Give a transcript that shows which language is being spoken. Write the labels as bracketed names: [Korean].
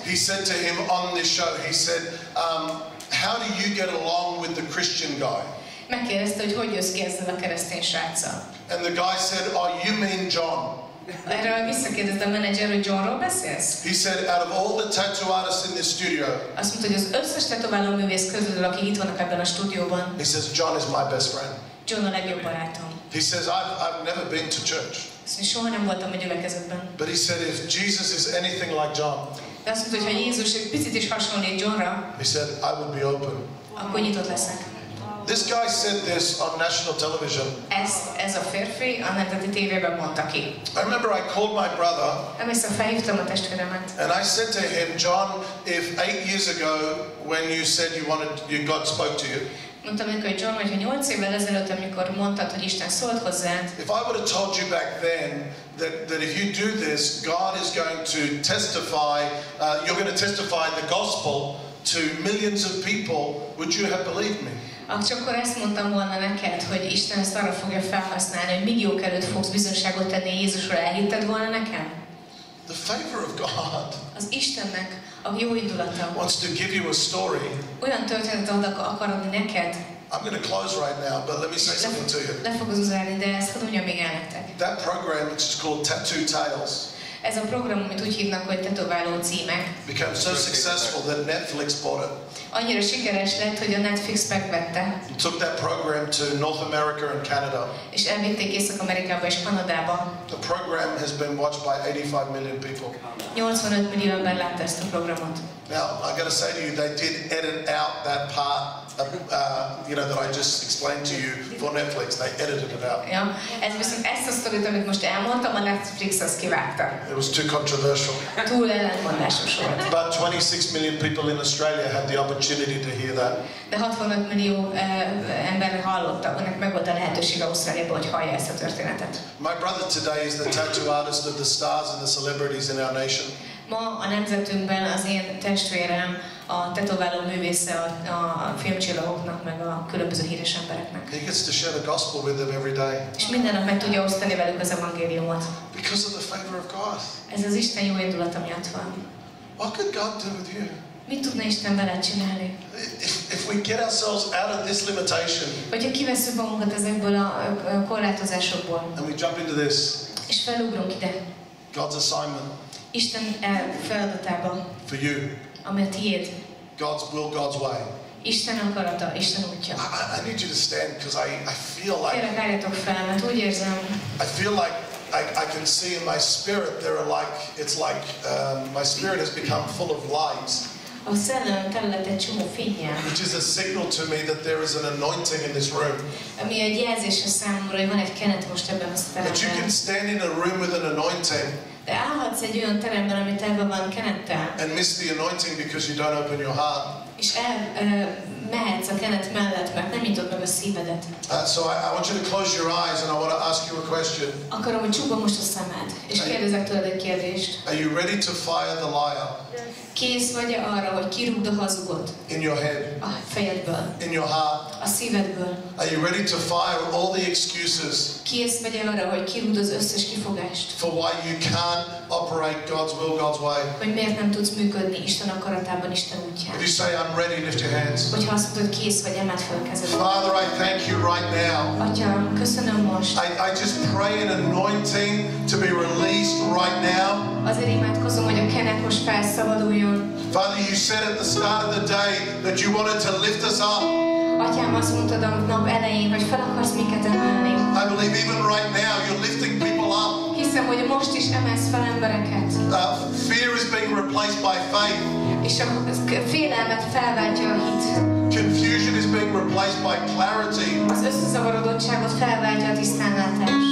[English] He said to him on this show, he said, how do you get along with the Christian guy? [Hungarian] Megkérdezte, hogy jössz ki ezzel a keresztény sráccal. [English] And the guy said, oh, you mean John? [Hungarian] Erre visszakérdezte a menedzser, hogy Johnról beszélsz? [English] He said, out of all the tattoo artists in this studio, [Hungarian] azt mondta, hogy az összes tetováló művész közül, akik itt vannak ebben a stúdióban, [English] he says, John is my best friend. [Hungarian] John a legjobb barátom. [English] He says, I've never been to church. [Hungarian] Soha nem voltam a gyülekezetben. [English] But he said, if Jesus is anything like John, [Hungarian] de azt mondta, hogy ha Jézus egy picit is hasonlít Johnra, [English] he said, I would be open. [Hungarian] Akkor nyitott leszek. [English] This guy said this on national television. [Hungarian] Ez a férfi a nemzeti tévében mondta ki. [English] I remember I called my brother. [Hungarian] Emlékszem, felhívtam a testvéremet. [English] And I said to him, John, if 8 years ago, when you said God spoke to you. [Hungarian] Mondtam neki, hogy John, hogyha 8 évvel ezelőtt, amikor mondtad, hogy Isten szólt hozzád. [English] If I would have told you back then that if you do this, God is going to testify, you're going to testify the gospel to millions of people, would you have believed me? [Hungarian] Csak akkor ezt mondtam volna neked, hogy Isten ezt arra fogja felhasználni, hogy milliók előtt fogsz bizonságot tenni Jézusról, elhitted volna nekem? [English] The favor of God. [Hungarian] Az Istennek a jóindulata. [English] Wants to give you a story. [Hungarian] Olyan történetet akar adni neked. [English] I'm going to close right now, but let me say something to you. [Hungarian] Le fogok zárni, de ezt hadd mondjam még el nektek. [English] That program, which is called Tattoo Tales. [Hungarian] Ez a program, amit úgy hívnak, hogy tetováló címek. [English] Became so successful that Netflix bought it. [Hungarian] Annyira sikeres lett, hogy a Netflix megvette. [English] Took that program to North America and Canada. [Hungarian] És elvitték Észak-Amerikába és Kanadába. [English] The program has been watched by 85 million people. [Hungarian] 85 millió ember látta ezt a programot. [English] Now, I got to say to you, they did edit out that part, that I just explained to you for Netflix. They edited it out. [Hungarian] Ja, ez viszont ezt a sztorit, amit most elmondtam, a Netflix az kivágta. [English] It was too controversial. [Hungarian] Túl ellentmondásos volt. [English] But 26 million people in Australia had the opportunity to hear that. [Hungarian] De 65 millió ember hallotta, annak meg volt a lehetőség Ausztráliában, hogy hallja ezt a történetet. [English] My brother today is the tattoo artist of the stars and the celebrities in our nation. [Hungarian] Ma a nemzetünkben az én testvérem a tetováló művésze a filmcsillagoknak, meg a különböző híres embereknek. [English] He gets to share the gospel with them every day. [Hungarian] És minden nap meg tudja osztani velük az evangéliumot. [English] Because of the favor of God. [Hungarian] Ez az Isten jóindulata miatt van. [English] What could God do with you? [Hungarian] Mit tudna Isten veled csinálni? [English] If we get ourselves out of this limitation. [Hungarian] Hogyha kivesszük magunkat ezekből a korlátozásokból. [English] And we jump into this. [Hungarian] És felugrunk ide. [English] God's assignment. [Hungarian] Isten feladatában. [English] For you. [Hungarian] Ami a tiéd. [English] God's will, God's way. [Hungarian] Isten akarata, Isten útja. [English] I need you to stand because I feel like. [Hungarian] Kérlek, álljatok fel, mert úgy érzem. [English] I feel like I can see in my spirit there are it's like my spirit has become full of light. [Hungarian] A szellem terület egy csomó fénnyel. [English] Which is a signal to me that there is an anointing in this room. [Hungarian] Ami egy jelzés a számomra, hogy van egy kenet most ebben a teremben. [English] That you can stand in a room with an anointing. [Hungarian] De állhatsz egy olyan teremben, ami telve van kenettel. [English] And miss the anointing because you don't open your heart. [Hungarian] És mehetsz a kenet mellett, mert nem nyitod meg a szívedet. [English] So I want you to close your eyes and I want to ask you a question. [Hungarian] Akarom, hogy csukd most a szemed, és kérdezek tőled egy kérdést. [English] Are you ready to fire the liar? [Hungarian] Kész vagy arra, hogy kirúgd a hazugot? [English] In your head. [Hungarian] A fejedből. [English] In your heart. [Hungarian] A szívedből. [English] Are you ready to fire all the excuses? [Hungarian] Kész vagy arra, hogy kirúgd az összes kifogást? [English] For why you can't operate God's will, God's way. [Hungarian] Hogy miért nem tudsz működni Isten akaratában, Isten útján? [English] If you say I'm ready, lift your hands. [Hungarian] Hogyha azt mondod, hogy kész vagy, emeld fel a kezedet. [English] Father, I thank you right now. [Hungarian] Atyám, köszönöm most. [English] I just pray an anointing to be released right now. [Hungarian] Azért imádkozom, hogy a kenet most felszabaduljon. [English] Father, you said at the start of the day that you wanted to lift us up. [Hungarian] Atyám, azt mondtad a nap elején, hogy fel akarsz minket emelni. [English] I believe even right now you're lifting people up. [Hungarian] Hiszem, hogy most is emelsz fel embereket. [English] Fear is being replaced by faith. [Hungarian] És a félelmet felváltja a hit. [English] Confusion is being replaced by clarity. [Hungarian] Az összezavarodottságot felváltja a tisztánlátás.